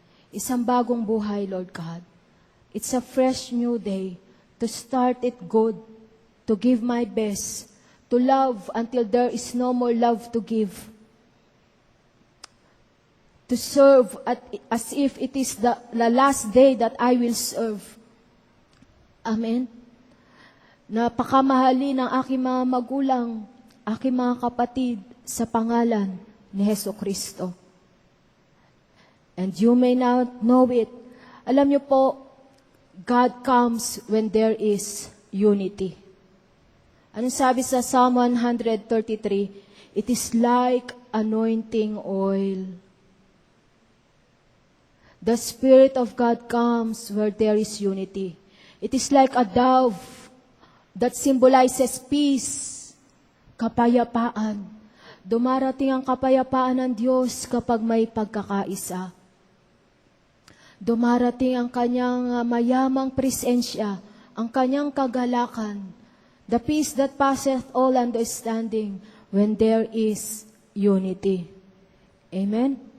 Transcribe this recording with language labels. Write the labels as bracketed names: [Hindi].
[Filipino] Isang bagong buhay, [English] Lord God. It's a fresh new day to start it good, to give my best, to love until there is no more love to give, to serve as if it is the last day that I will serve. Amen? [Filipino] Napakamahali ng aking mga magulang, aking mga kapatid sa pangalan ni Hesus Kristo. [English] And you may not know it. [Filipino] Alam niyo po, [English] God comes when there is unity. [Filipino] Anong sabi sa [English] Psalm 133? It is like anointing oil. The Spirit of God comes where there is unity. It is like a dove that symbolizes peace, kapayapaan. [Filipino] Dumarating ang kapayapaan ng Diyos kapag may pagkakaisa. Dumarating ang kanyang mayamang presensya, ang kanyang kagalakan, [English] the peace that passeth all understanding when there is unity. Amen?